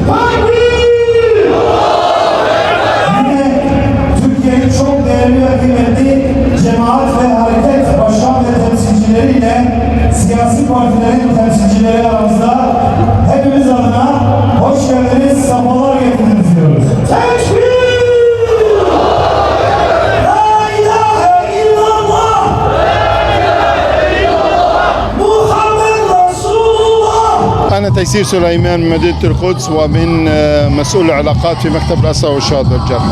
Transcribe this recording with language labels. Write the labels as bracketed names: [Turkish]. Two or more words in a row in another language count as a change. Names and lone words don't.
[Turkish] Yine Türkiye'nin çok değerli ve kıymetli cemaat ve hareket başkan ve temsilcileriyle siyasi partilerin temsilcileri aramızda. Hepimiz adına hoş geldiniz, safalar getirdiniz diyoruz. [Arabic] أنا تيسير سليمان من مدينة القدس ومن مسؤول العلاقات في مكتب الأسرى والشهداء والجرحى.